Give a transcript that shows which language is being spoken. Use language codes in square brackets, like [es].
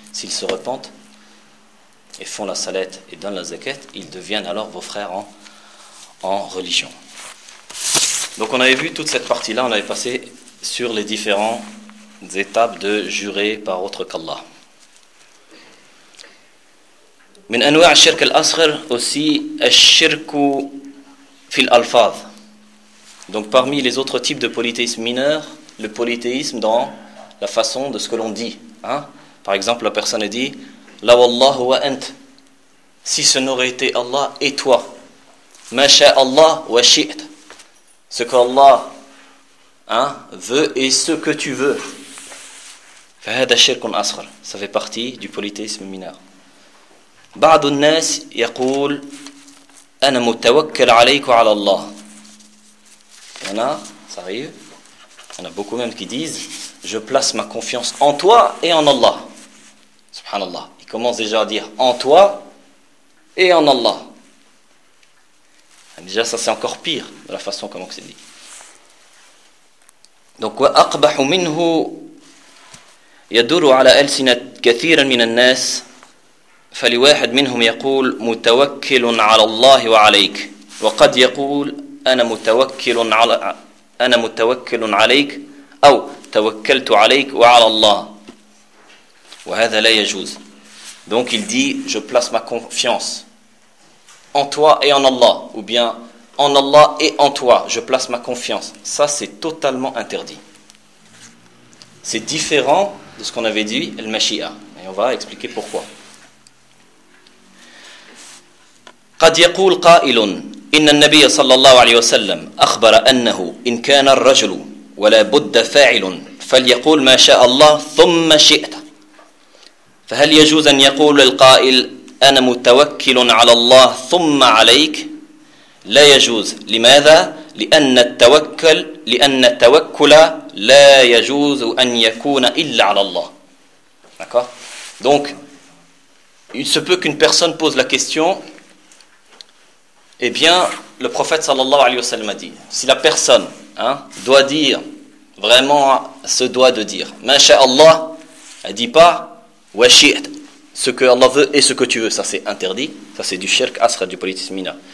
[fr] S'ils se repentent et font la salette et donnent la zakat, ils deviennent alors vos frères en religion. Donc on avait vu toute cette partie-là, on avait passé sur les différentes étapes de jurer par autre qu'Allah. [ar] من أنواع الشرك الأصغر [fr] aussi [ar] الشرك في الألفاظ. [fr] Donc parmi les autres types de polythéisme mineur, le polythéisme dans la façon de ce que l'on dit. Hein? Par exemple, la personne dit [ar] لا والله وأنت. [fr] Si ce n'aurait été Allah et toi. [ar] ما شاء الله وشئت. [fr] Ce que Allah hein, veut et ce que tu veux. [ar] فهذا الشرك الأصغر. [fr] Ça fait partie du polythéisme mineur. [ar] بعض الناس يقول أنا متوكل عليك وعلى الله. هنا صحيح. هنا [fr] beaucoup même qui disent je place ma confiance en toi et en Allah. [ar] سبحان الله. [fr] Ils commencent déjà à dire en toi et en Allah. Déjà ça c'est encore pire de la façon comment c'est dit. Donc [ar] وأقبح منه يدور على ألسنة كثيرا من الناس. فلواحد منهم يقول متوكل على الله وعليك وقد يقول أنا متوكل عليك أو توكلت عليك وعلى الله وهذا لا يجوز. [fr] Donc il dit je place ma confiance en toi et en Allah ou bien en Allah et en toi je place ma confiance, ça c'est totalement interdit. C'est différent de ce qu'on avait dit le Mashi'a et on va expliquer pourquoi. [ar] قد يقول قائل إن النبي صلى الله عليه وسلم أخبر أنه إن كان الرجل ولا بد فاعل فليقول ما شاء الله ثم شئت فهل يجوز أن يقول القائل أنا متوكل على الله ثم عليك؟ لا يجوز. لماذا؟ لأن التوكل لا يجوز أن يكون إلا على الله. [fr] D'accord. Donc il se peut qu'une personne pose la question. Eh bien, le prophète sallallahu alayhi wa sallam a dit, si la personne hein, doit dire, vraiment se doit de dire, « Masha'Allah », elle ne dit pas « Washi'at », ce que Allah veut et ce que tu veux, ça c'est interdit, ça c'est du shirk asra, du politisme mineur.